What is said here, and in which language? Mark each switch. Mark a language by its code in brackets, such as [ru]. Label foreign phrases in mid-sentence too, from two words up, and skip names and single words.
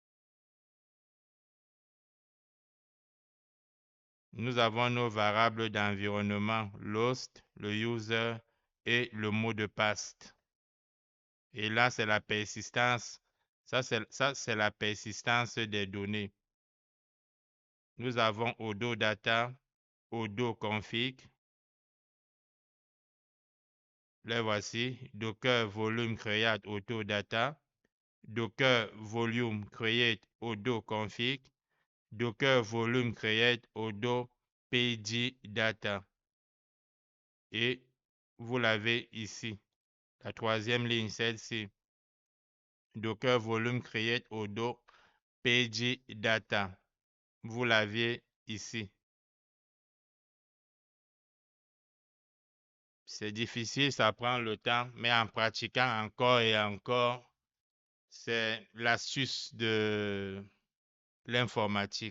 [fr] Nous avons nos variables d'environnement, l'host, le user et le mot de passe. Et là, c'est la persistance. Ça, c'est la persistance des données. Nous avons Odoo data, Odoo config. Les voici. [en] Docker volume create Odoo data. Docker volume create Odoo config. Docker volume create Odoo pg data. [fr] Et vous l'avez ici. La troisième ligne, celle-ci. [en] Docker volume create Odoo pg data. [fr] Vous l'aviez ici. C'est difficile, ça prend le temps, mais en pratiquant encore et encore, c'est l'astuce de l'informatique.